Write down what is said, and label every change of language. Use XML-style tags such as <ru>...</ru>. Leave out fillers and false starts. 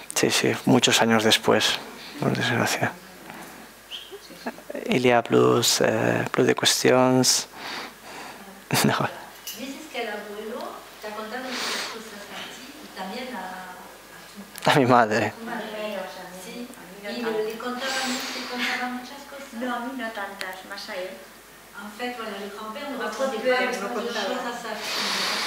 <es>Sí, muchos años después, por desgracia.</es> <fr>Il y a plus de</fr> <es>cuestiones. No. Dices que el abuelo te ha contado muchas cosas a ti y también A mi madre. tu madre. Sí. ¿Y le contaba muchas cosas? No, a mí no tantas, más a él.</es> <fr>En fait, voilà, le grand-père nous racontait plein de choses à sa fille.</fr>